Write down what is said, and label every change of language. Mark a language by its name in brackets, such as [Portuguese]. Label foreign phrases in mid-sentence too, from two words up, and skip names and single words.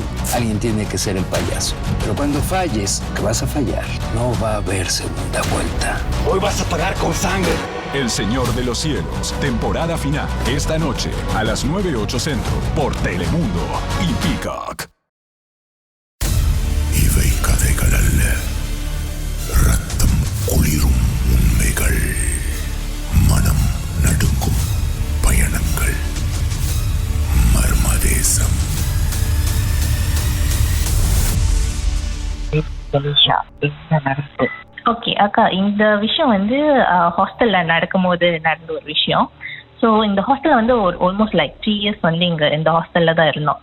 [Spanish] Alguien tiene que ser el payaso. Pero cuando falles, que vas a fallar, no va a haber segunda vuelta. Hoy vas a pagar con sangre. El Señor de los Cielos, temporada final. Esta noche a las 9:08 Centro por Telemundo y Peacock. [Malayalam] ഇവയ്ക്കഥകളല്ല രക്തം കുളിരും ഉണ്മകൾ മനം നടുങ്ങും [Tamil] பயணங்கள் மர்மதேசம் ஓகே அக்கா, இந்த விஷயம் வந்து ஹாஸ்டல்ல நடக்கும்போது நடந்த ஒரு விஷயம். ஸோ இந்த ஹாஸ்டல்ல வந்து ஒரு [English] almost like 3 years [Tamil] வந்து இங்க இந்த ஹாஸ்டல்ல தான் இருந்தோம்.